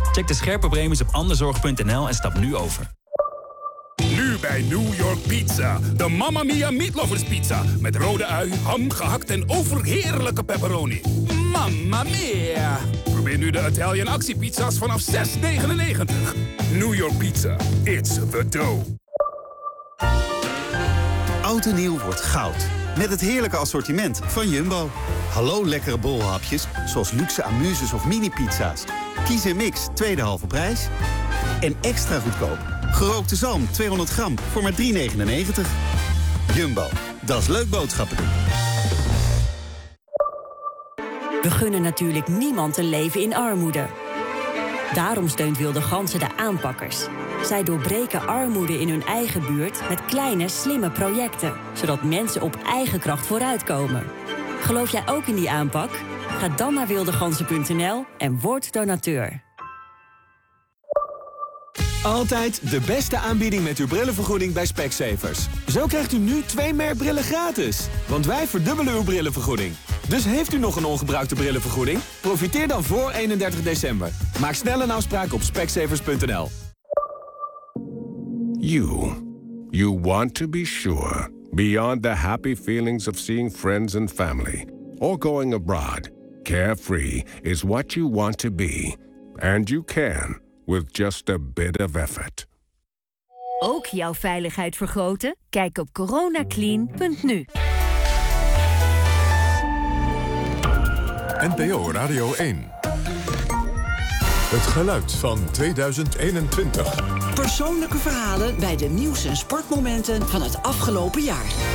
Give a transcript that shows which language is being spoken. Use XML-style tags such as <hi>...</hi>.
<nl>Check de scherpe premies op anderzorg.nl en stap nu over. Nu bij New York Pizza. De Mamma Mia Meatlovers Pizza. Met rode ui, ham gehakt en overheerlijke pepperoni. Mamma Mia. Probeer nu de Italian actiepizza's vanaf €6,99.</nl> <en>New York Pizza. It's the dough.</en> <nl>Oud en nieuw wordt goud. Met het heerlijke assortiment van Jumbo. Hallo lekkere bolhapjes, zoals luxe amuses of mini-pizza's. Kies en mix, tweede halve prijs. En extra goedkoop, gerookte zalm 200 gram voor maar 3,99. Jumbo, dat is leuk boodschappen doen. We gunnen natuurlijk niemand een leven in armoede. Daarom steunt Wilde Gansen de aanpakkers. Zij doorbreken armoede in hun eigen buurt met kleine, slimme projecten, zodat mensen op eigen kracht vooruitkomen. Geloof jij ook in die aanpak? Ga dan naar wildeganzen.nl en word donateur. Altijd de beste aanbieding met uw brillenvergoeding bij Specsavers. Zo krijgt u nu 2 merkbrillen gratis. Want wij verdubbelen uw brillenvergoeding. Dus heeft u nog een ongebruikte brillenvergoeding? Profiteer dan voor 31 december. Maak snel een afspraak op specsavers.nl.</nl> <en>You want to be sure, beyond the happy feelings of seeing friends and family, or going abroad, carefree is what you want to be. And you can, with just a bit of effort.</en> <nl>Ook jouw veiligheid vergroten? Kijk op coronaclean.nu. NPO Radio 1. Het geluid van 2021. Persoonlijke verhalen bij de nieuws- en sportmomenten van het afgelopen jaar.</nl>